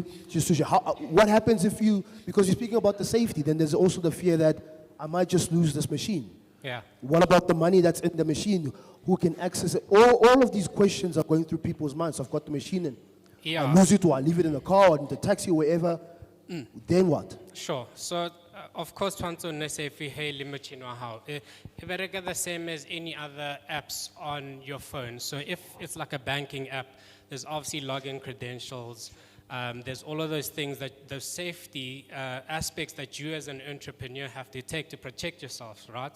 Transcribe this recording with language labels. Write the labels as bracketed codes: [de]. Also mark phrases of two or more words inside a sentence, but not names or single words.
[en] What happens if you, because you're speaking about the safety, then there's also the fear that I might just lose this machine. Yeah. What about the money that's in the machine? Who can access it? All of these questions are going through people's minds. I've got the machine in. Yeah. I lose it or I leave it in the car or in the taxi or wherever. Then what? Sure. So Of course, twanto ne se fi hey limachino how. It the same as any other apps on your phone. So if it's like a banking app, there's obviously login credentials. There's all of those things that the safety aspects that you as an entrepreneur have to take to protect yourself, right?